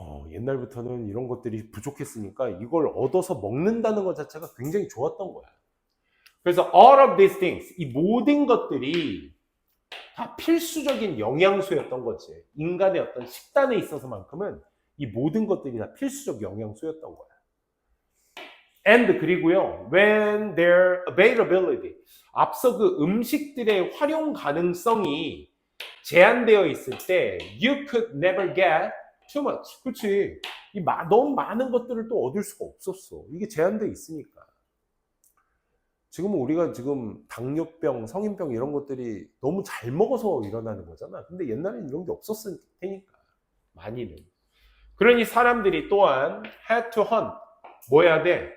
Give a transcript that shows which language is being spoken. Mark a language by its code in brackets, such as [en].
[ko] 옛날부터는 이런 것들이 부족했으니까 이걸 얻어서 먹는다는 것 자체가 굉장히 좋았던 거야. 그래서 all of these things, 이 모든 것들이 다 필수적인 영양소였던 거지. 인간의 어떤 식단에 있어서만큼은 이 모든 것들이 다 필수적 영양소였던 거야. [en] and 그리고요, when their availability, 앞서 그 음식들의 활용 가능성이 제한되어 있을 때 you could never get too much. [ko] 그렇지. 너무 많은 것들을 또 얻을 수가 없었어. 이게 제한되어 있으니까. 지금은 우리가 지금 당뇨병, 성인병 이런 것들이 너무 잘 먹어서 일어나는 거잖아. 근데 옛날에는 이런 게 없었을 테니까. 많이는. 그러니 사람들이 또한 had to hunt. 뭐 해야 돼?